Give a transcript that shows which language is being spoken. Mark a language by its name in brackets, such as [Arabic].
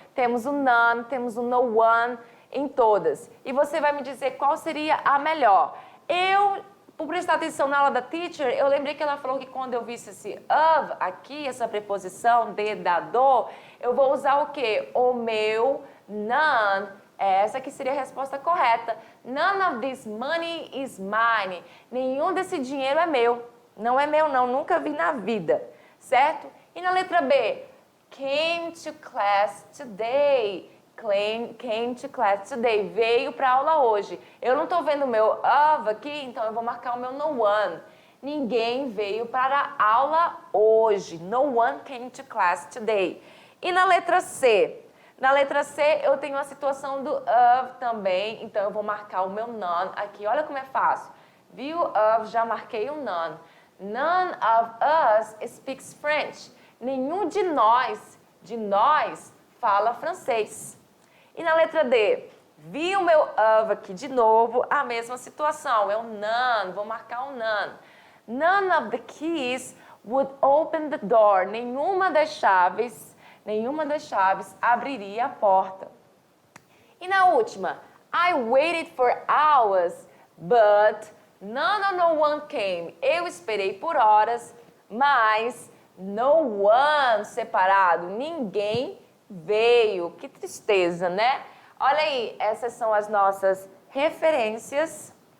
[Portuguese] Temos o none, temos o no one em todas. E você vai me dizer qual seria a melhor. Por prestar atenção na aula da teacher, eu lembrei que ela falou que quando eu visse esse of aqui, essa preposição de, da, do, eu vou usar o quê? O meu none. Essa que seria a resposta correta. [English] None of this money is mine. [Portuguese] Nenhum desse dinheiro é meu. Não é meu, não. Nunca vi na vida. Certo? E na letra B? [English] Came to class today. came to class today. [Portuguese] Veio para aula hoje. Eu não estou vendo o meu of aqui, então eu vou marcar o meu no one. Ninguém veio para a aula hoje. [English] No one came to class today. [Portuguese] E na letra C? Na letra C eu tenho a situação do of também, então eu vou marcar o meu none aqui. Olha como é fácil. Viu of, já marquei o none. [English] None of us speaks French. [Portuguese] Nenhum de nós fala francês. E na letra D? Vi o meu of aqui de novo, a mesma situação. Eu none, vou marcar o none. [English] None of the keys would open the door. [Portuguese] Nenhuma das chaves abriria a porta. E na última? [English] I waited for hours, but none or no one came. [Portuguese] Eu esperei por horas, mas no one separado, ninguém veio. Que tristeza, né? Olha aí, essas são as nossas referências.